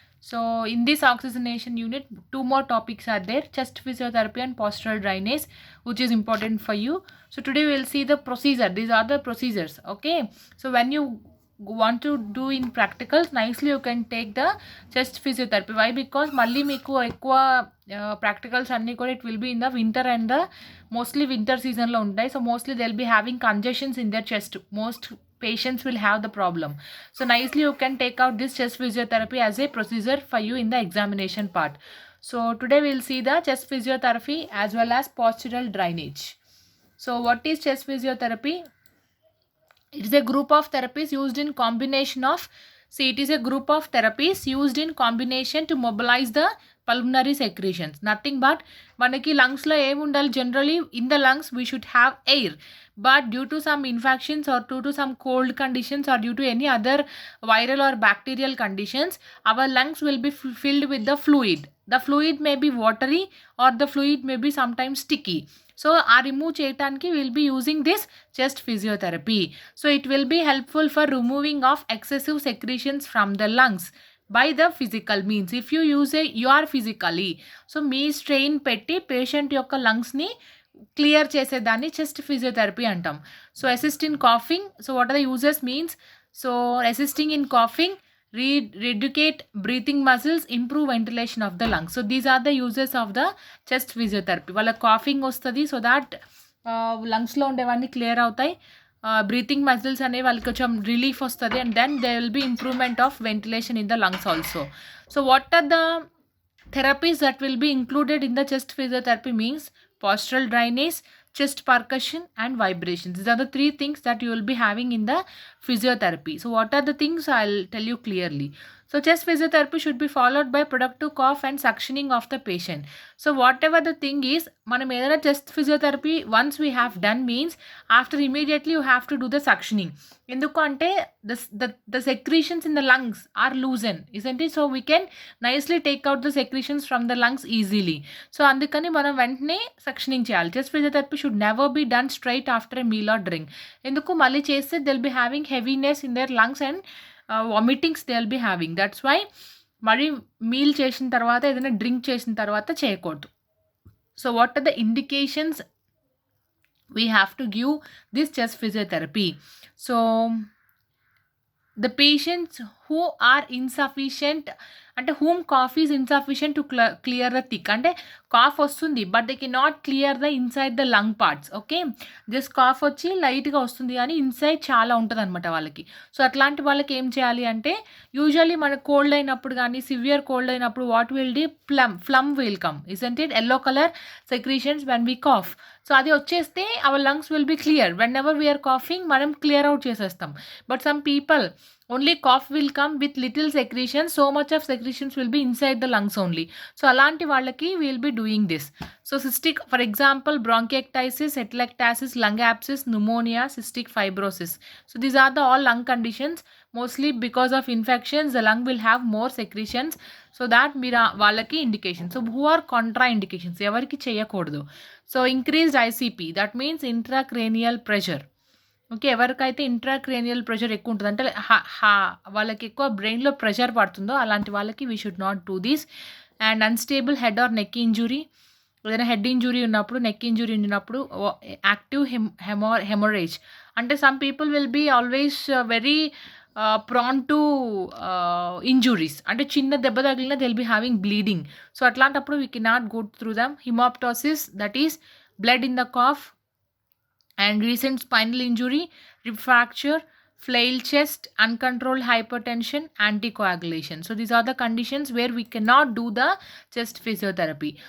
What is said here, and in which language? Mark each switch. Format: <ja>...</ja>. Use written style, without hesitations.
<en>So in this oxygenation unit, two more topics are there: chest physiotherapy and postural drainage, which is important for you. So today we'll see the procedure. These are the procedures. Okay. So when you want to do in practicals, nicely you can take the chest physiotherapy. Why because</en> <te>మళ్ళీ మీకు ఎక్కువ practicals అన్నీ కూడా</te> <en>It will be in the winter and the mostly winter సీజన్లో ఉంటాయి. So mostly they will be having congestions in their chest. Most patients will have the problem. So nicely you can take out this chest physiotherapy as a procedure for you in the examination part. So today we'll see the chest physiotherapy as well as postural drainage. So what is chest physiotherapy? It is a group of therapies used in combination of, see, it is a group of therapies used in combination to mobilize the pulmonary secretions. Nothing but</en> <te>మనకి లంగ్స్లో ఏమి ఉండాలి?</te> <en>Generally in the lungs we should have air, but due to some infections or due to some cold conditions or due to any other viral or bacterial conditions, our lungs will be filled with the fluid. The fluid may be watery or the fluid may be sometimes sticky. So</en> <te>ఆ remove చేయడానికి</te> <en>Will be using this chest physiotherapy. So it will be helpful for removing of excessive secretions from the lungs by the physical means. If you are physically,</en> <te>so మీ strain పెట్టి patient యొక్క లంగ్స్ని clear చేసేదాన్ని chest physiotherapy అంటాం.</te> <en>So assist in coughing. So what are the uses means? So assisting in coughing, reeducate breathing muscles, improve ventilation of the lungs. So these are the uses of the chest physiotherapy.</en> <te>వాళ్ళ coughing వస్తుంది, so that లంగ్స్లో ఉండేవన్నీ clear అవుతాయి.</te> <en>breathing muscles</en> <te>అనేవి వాళ్ళకి కొంచెం relief వస్తుంది,</te> <en>And then they will be improvement of ventilation in the lungs also. So what are the therapies that will be included in the chest physiotherapy means postural drainage, chest percussion and vibrations. These are the three things that you will be having in the physiotherapy. So what are the things? I'll tell you clearly. So chest physiotherapy should be followed by productive cough and suctioning of the patient. So whatever the thing is,</en> <te>మనం ఏదైనా</te> <en>chest physiotherapy once we have done means after immediately you have to do the suctioning.</en> <te>ఎందుకు అంటే</te> <en>the secretions in the lungs are loosened, isn't it? So we can nicely take out the secretions from the lungs easily.</en> <te>So అందుకని మనం వెంటనే సక్షనింగ్ చేయాలి.</te> <en>Chest physiotherapy should never be done straight after a meal or drink.</en> <te>ఎందుకు? మళ్ళీ చేస్తే</te> <en>They will be having heaviness in their lungs and vomitings they will be having. That's why</en> <te>మరి meal చేసిన తర్వాత ఏదైనా డ్రింక్ చేసిన తర్వాత చేయకూడదు.</te> <en>So what are the indications we have to give this chest physiotherapy? So the patients who are insufficient, అంటే whom cough is insufficient to clear the thick,</en> <te>అంటే cough వస్తుంది</te> <en>But they cannot clear the inside the lung parts.</en> <te>Okay, just cough వచ్చి లైట్గా వస్తుంది కానీ inside చాలా ఉంటుంది అనమాట వాళ్ళకి. సో అట్లాంటి వాళ్ళకి ఏం చేయాలి అంటే, యూజువల్లీ మనకు కోల్డ్ అయినప్పుడు కానీ సివియర్ కోల్డ్ అయినప్పుడు</te> <en>What will the phlegm will come, isn't it? Yellow colour secretions when we cough. So</en> <te>అది వచ్చేస్తే</te> <en>Our lungs will be clear. Whenever we are coughing మనం clear out చేసేస్తాం. But some people only cough will come with little secretion, so much of secretions will be inside the lungs only. So</en> <te>అలాంటి వాళ్ళకి</te> <en>we'll be doing this. So cystic, for example, bronchiectasis, atelectasis, lung abscess, pneumonia, cystic fibrosis. So these are the all lung conditions. Mostly because of infections the lung will have more secretions. So that</en> <te>మీరు వాళ్ళకి</te> <en>indications. So who are contraindications?</en> <te>ఎవరికి చేయకూడదు?</te> <en>So increased ICP, that means intracranial pressure.</en> <te>Okay, ఎవరికైతే intracranial pressure ఎక్కువ ఉంటుంది, అంటే వాళ్ళకి ఎక్కువ బ్రెయిన్లో ప్రెషర్ పడుతుందో అలాంటి వాళ్ళకి</te> <en>We should not do this. And unstable head or neck injury,</en> <te>ఏదైనా హెడ్ ఇంజురీ ఉన్నప్పుడు,</te> <en>neck injury ఉన్నప్పుడు, active haemorrhage, అంటే some people will be always very prone to injuries, అంటే</en> <te>చిన్న దెబ్బ తగిలినా</te> <en>They will be having bleeding.</en> <te>So అట్లాంటప్పుడు</te> <en>We cannot go through them. Haemoptysis, that is blood in the cough, and recent spinal injury, rib fracture, flail chest, uncontrolled hypertension, anticoagulation. So these are the conditions where we cannot do the chest physiotherapy.</en>